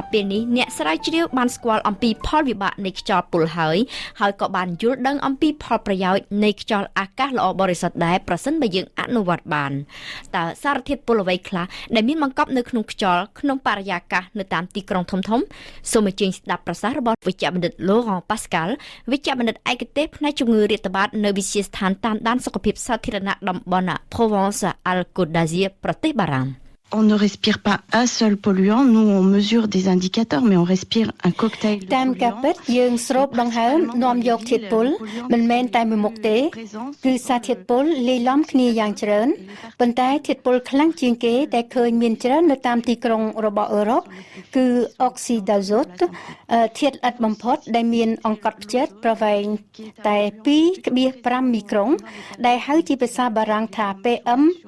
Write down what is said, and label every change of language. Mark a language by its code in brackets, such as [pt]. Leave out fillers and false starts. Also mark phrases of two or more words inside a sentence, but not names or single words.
[km] ពេលនេះអ្នកស្រាវជ្រាវបានស្គាល់អំពីផលវិបាកនៃខ្យល់ពុលហើយក៏បានយល់ដឹងអំពីផលប្រយោជន៍នៃខ្យល់អាកាសល្អបរិសុទ្ធដែរប្រសិនបើយើងអនុវត្តបានតើសារធាតុពុលអ្វីខ្លះដែលមានបង្កប់នៅក្នុងខ្យល់ក្នុងបរិយាកាសនៅតាមទីក្រុងធំសូមអញ្ជើញស្ដាប់ប្រសាសន៍របស់វិជ្ជបណ្ឌិត Laurent Pascal វិជ្ជបណ្ឌិតឯកទេសផ្នែកជំងឺរាតត្បាតនៅវិទ្យាស្ថានតាមដានសុខភាពសាធារណៈតំបន់ Provence-Alpes-Côte d'Azur ប្រទេសបារាំង [fr] On ne respire pas un seul polluant. Nous, on mesure des indicateurs, mais on respire un cocktail de polluants. [km] តាមការពិតយើងស្រូបដង្ហើមនាំយកធាតុពុលមិនមែនតែមួយមុខទេគឺសារធាតុពុលលាយឡំគ្នាយ៉ាងច្រើនប៉ុន្តែធាតុពុលខ្លាំងជាងគេដែលឃើញមានច្រើននៅតាមទីក្រុងរបស់អឺរ៉ុបគឺអុកស៊ីដាហ្សូតធាតុល្អិតបំផុតដែលមានអង្កត់ផ្ចិតប្រវែងតែ 2.5 មីក្រូនដែលហៅជាភាសាបារាំងថា PM